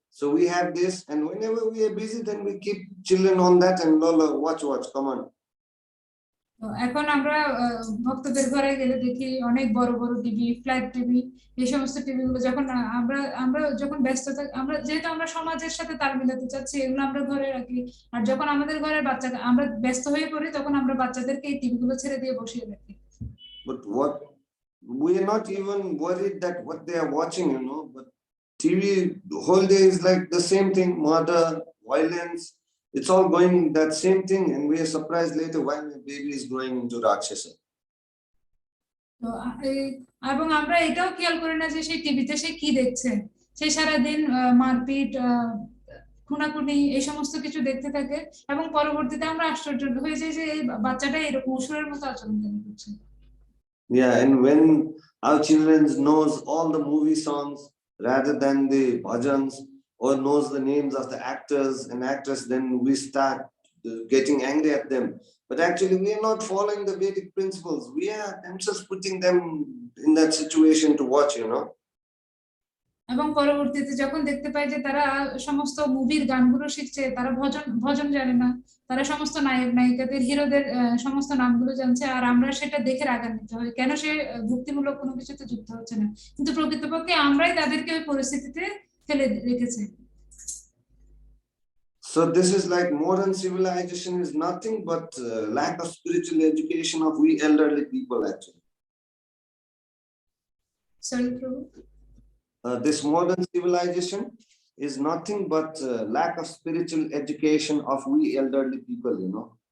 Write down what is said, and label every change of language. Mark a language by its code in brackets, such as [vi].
[en] So we have this, and whenever we are busy, then we keep children on that and Lola, watch, come on. [bn] এখন আমরা ভক্তদের ঘরে গেলে দেখি অনেক বড় বড় টিভি, ফ্ল্যাট টিভি, এই সমস্ত টিভি গুলো যখন আমরা যখন ব্যস্ত থাকি, যেহেতু আমরা সমাজের সাথে তাল মিলাতে চাচ্ছি, এগুলো আমরা ঘরে রাখি, আর যখন আমাদের ঘরের বাচ্চাকে আমরা ব্যস্ত হয়ে পড়ি, তখন আমরা বাচ্চাদেরকে এই টিভি গুলো ছেড়ে দিয়ে বসিয়ে রাখি। [en] But what we are not even worried that what they are watching, you know, but TV the whole day is like the same thing, murder, violence, it's all going that same thing, and we are surprised later why my baby is growing into Rakshasa. [bn] তো এবং আমরা এটাও খেয়াল করি না যে সেই টিভিতে সে কি দেখছে, সে সারাদিন মারপিট, খুনাখুনি, এই সমস্ত কিছু দেখতে থাকে, এবং পরবর্তীতে আমরা আশ্চর্য হয়ে যাই যে এই বাচ্চাটা এরকম অসুরের মতো আচরণ কেন করছে। [en] Yeah, and when our children knows all the movie songs rather than the bhajans, or knows the names of the actors and actresses, then we start getting angry at them. But actually we are not following the Vedic principles. We are themselves putting them in that situation to watch, you know. [bn] এবং পরবর্তীতে যখন দেখতে পাই যে তারা সমস্ত মুভির গানগুলো শিখছে, তারা ভজন জানে না, তারা সমস্ত নায়ক নায়িকাদের, হিরোদের সমস্ত নামগুলো জানছে, আর আমরা সেটা দেখে রাগান্বিত হই, কেন সে ভক্তিমূলক কোনো কিছুতে যুক্ত হচ্ছে না, কিন্তু প্রকৃতপক্ষে আমরাই তাদেরকে ওই পরিস্থিতিতে ফেলে রেখেছি। [en] So this is like modern civilization is nothing but lack of spiritual education of we elderly people actually. Sorry, Prabhu. This modern civilization is nothing but lack of spiritual education of we elderly people, you know.